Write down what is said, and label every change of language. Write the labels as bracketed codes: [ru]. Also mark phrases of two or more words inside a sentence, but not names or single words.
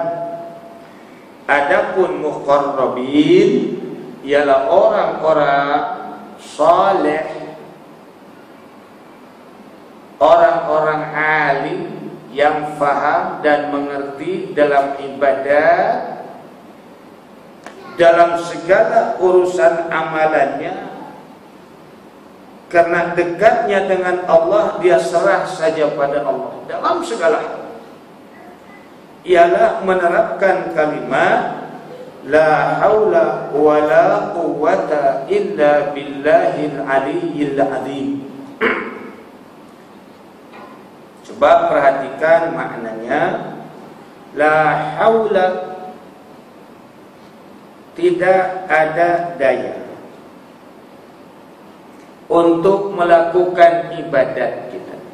[id] Adapun muqarrabin ialah orang-orang saleh, orang-orang alim yang faham dan mengerti dalam ibadah, dalam segala urusan amalannya. Karena dekatnya dengan Allah, dia serah saja pada Allah dalam segala hal. Ialah menerapkan kalimat [ar] لا حول ولا قوة إلا بالله العلي العظيم. [id] Coba perhatikan maknanya. [ar] لا حول, [id] tidak ada daya untuk melakukan ibadat kita.